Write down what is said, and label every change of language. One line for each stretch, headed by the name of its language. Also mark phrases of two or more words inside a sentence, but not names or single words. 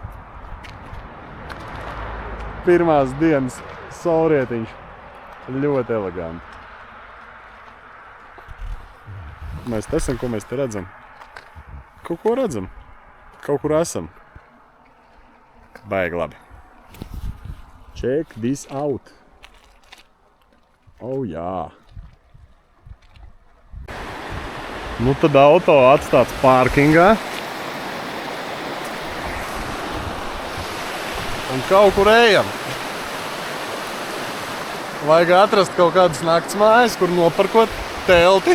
Latvian: Pirmās dienas saulrietiņš. Ļoti eleganti. Mēs te esam, ko mēs te redzam? Kaut ko redzam. Kaut kur esam. Baigi labi.
English: Check this out.
Latvian: Oh, jā. Nu tad auto atstāts pārkingā. Un kaut kur ejam. Vajag atrast kaut kādas nakts mājas, kur noparkot telti.